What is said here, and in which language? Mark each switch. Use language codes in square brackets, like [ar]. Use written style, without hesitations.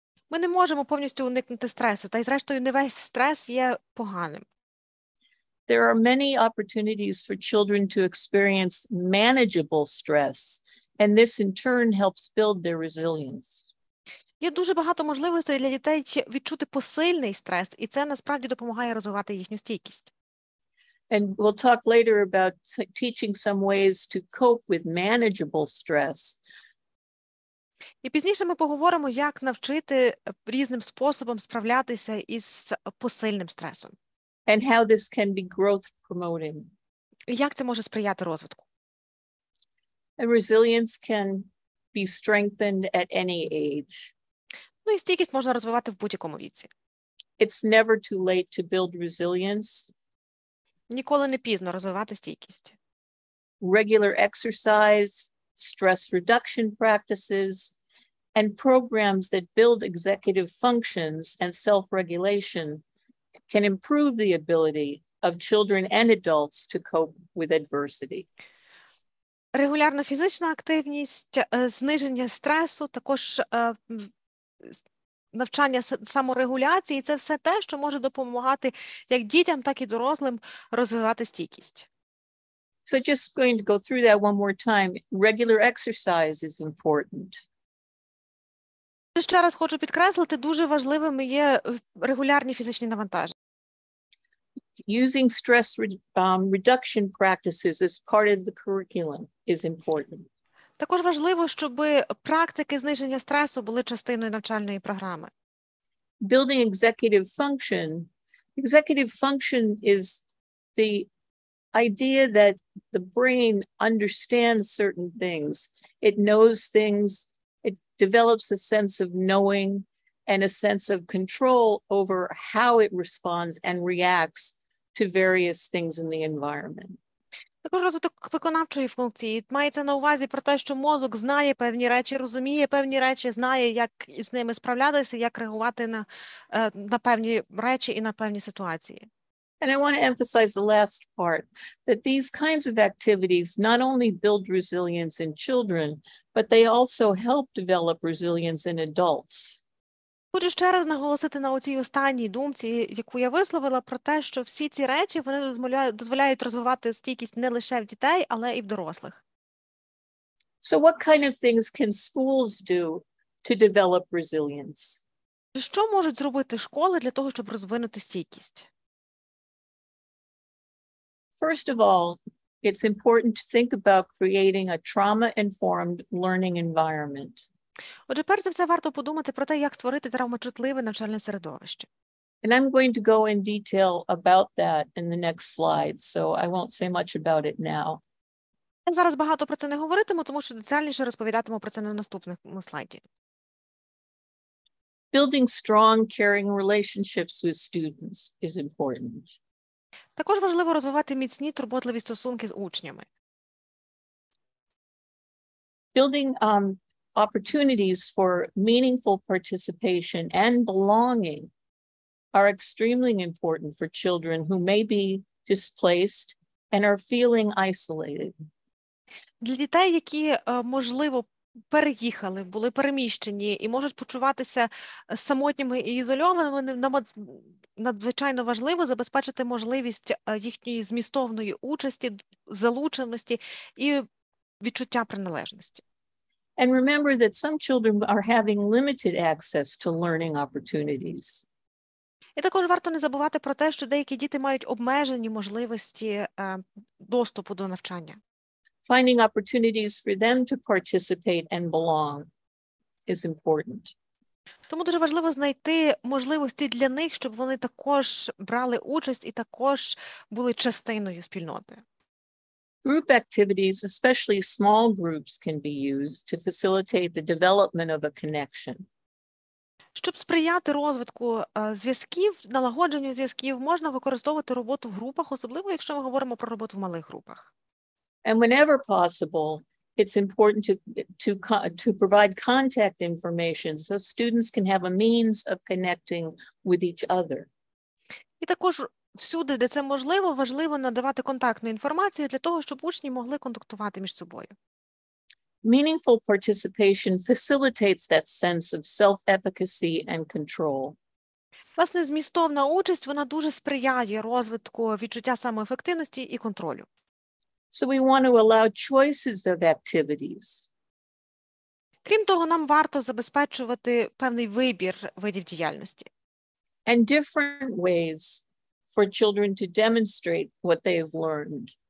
[uk] Ми не можемо повністю уникнути стресу, та й зрештою не весь стрес є поганим. [en] There are many opportunities for children to experience manageable stress, and this in turn helps build their resilience. [uk] Є дуже багато можливостей для дітей відчути посильний стрес, і це насправді допомагає розвивати їхню стійкість. [en] And we'll talk later about teaching some ways to cope with manageable stress. [uk] І пізніше ми поговоримо, як навчити різним способом справлятися із посильним стресом. [en] And how this can be growth promoting. [uk] І як це може сприяти розвитку. [en] And resilience can be strengthened at any age. [uk] Ну і стійкість можна розвивати в будь-якому віці. [en] It's never too late to build resilience. [uk] Ніколи не пізно розвивати стійкість. [en] Regular exercise, stress reduction practices, and programs that build executive functions and self-regulation can improve the ability of children and adults to cope with adversity. [uk] Регулярна фізична активність, зниження стресу, також навчання саморегуляції – це все те, що може допомагати як дітям, так і дорослим розвивати стійкість. [en] So just going to go through that one more time. Regular exercise is important. [uk] Ще раз хочу підкреслити, дуже важливими є регулярні фізичні навантаження. [en] Using stress reduction practices as part of the curriculum is important. [uk] Також важливо, щоб практики зниження стресу були частиною навчальної програми. [en] Building executive function. Executive function is the idea that the brain understands certain things. It knows things. It develops a sense of knowing and a sense of control over how it responds and reacts to various things in the environment. [uk] Також розвиток виконавчої функції. Мається на увазі про те, що мозок знає певні речі, розуміє певні речі, знає, як з ними справлятися, як реагувати на певні речі і на певні ситуації. [en] And I want to emphasize the last part, that these kinds of activities not only build resilience in children, but they also help develop resilience in adults. [uk] Хочу ще раз наголосити на оцій останній думці, яку я висловила, про те, що всі ці речі вони дозволяють розвивати стійкість не лише в дітей, але і в дорослих. [en] So what kind of things can schools do to develop resilience? [uk] Що можуть зробити школи для того, щоб розвинути стійкість? [en] First of all, it's important to think about creating a trauma-informed learning environment. [uk] Отже, перш за все, варто подумати про те, як створити травмочутливе навчальне середовище. [en] And I'm going to go in detail about that in the next slide, so I won't say much about it now. [uk] Я зараз багато про це не говоритиму, тому що детальніше розповідатиму про це на наступному слайді. [en] Building strong, caring relationships with students is important. [uk] Також важливо розвивати міцні турботливі стосунки з учнями. [en] Building opportunities for meaningful participation and belonging are extremely important for children who may be displaced and are feeling isolated. [uk] Для дітей, які, можливо, переїхали, були переміщені і можуть почуватися самотніми і ізольованими, надзвичайно важливо забезпечити можливість їхньої змістовної участі, залученості і відчуття приналежності. [en] And remember that some children are having limited access to learning opportunities. [uk] І також варто не забувати про те, що деякі діти мають обмежені можливості доступу до навчання. [en] Finding opportunities for them to participate and belong is important. [uk] Тому дуже важливо знайти можливості для них, щоб вони також брали участь і також були частиною спільноти. [en] Group activities, especially small groups, can be used to facilitate the development of a connection. [uk] Щоб сприяти розвитку зв'язків, налагодженню зв'язків, можна використовувати роботу в групах, особливо якщо ми говоримо про роботу в малих групах. [en] And whenever possible, it's important to provide contact information so students can have a means of connecting with each other. [uk] І також всюди, де це можливо, важливо надавати контактну інформацію для того, щоб учні могли контактувати між собою. [en] Meaningful participation facilitates that sense of self-efficacy and control. [uk] Власне, змістовна участь, вона дуже сприяє розвитку відчуття самоефективності і контролю. [en] So we want to allow choices of activities. [uk] Крім того, нам варто забезпечувати певний вибір видів діяльності. [en] And different ways for children to demonstrate what they have learned.